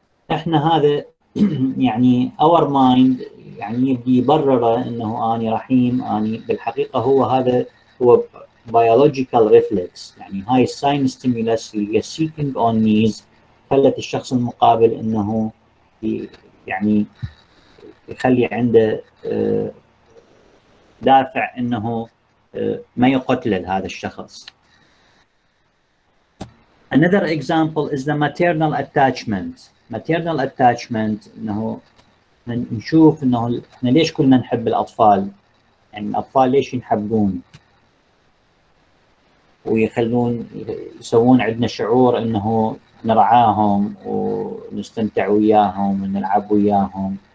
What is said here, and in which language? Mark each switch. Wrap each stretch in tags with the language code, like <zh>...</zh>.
<ar>احنا هذا يعني</ar> <en>our mind</en> <ar>يعني يبدي يبرره انه اني رحيم، اني بالحقيقه هو هذا هو</ar> <en>biological reflex،</en> <ar>يعني هاي الساين ستيمولس اللي هي</ar> <en>seeking on knees</en> <ar>خلت الشخص المقابل انه يعني يخلي عنده دافع انه ما يقتل هذا الشخص.</ar> <en>Another example is the maternal attachment.</en> <ar>Maternal attachment انه نشوف انه احنا ليش كلنا نحب الاطفال، يعني الاطفال ليش ينحبون ويخلون يسوون عندنا شعور انه نرعاهم ونستمتع وياهم ونلعب وياهم.</ar>